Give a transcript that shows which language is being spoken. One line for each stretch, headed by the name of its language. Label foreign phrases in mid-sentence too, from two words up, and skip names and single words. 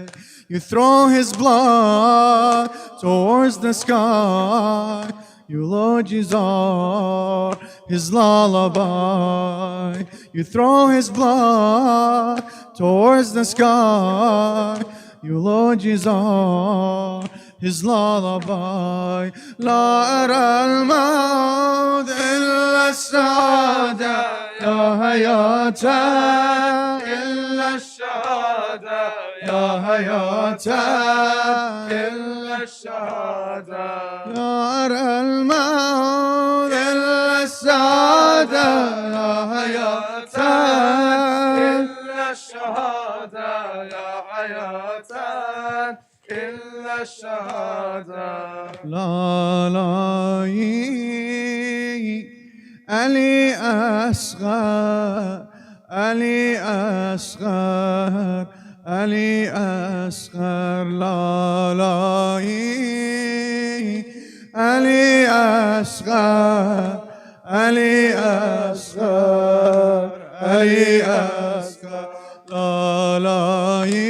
English: You throw his blood towards the sky. Eulogies are his lullaby. You throw his blood towards the sky. Eulogies are his lullaby.
Arabic: لا أرى الموت إلا السعادة. يا حياة إلا الشهادة. يا حياة إلا الشهادة. يا أرى الموت إلا السعادة. يا حياة إلا الشهادة. يا حياة إلا الشهادة. La la Ali Asghar, Ali Asghar, Ali Asghar, la la Ali Asghar, Ali Asghar, Ali Asghar, la la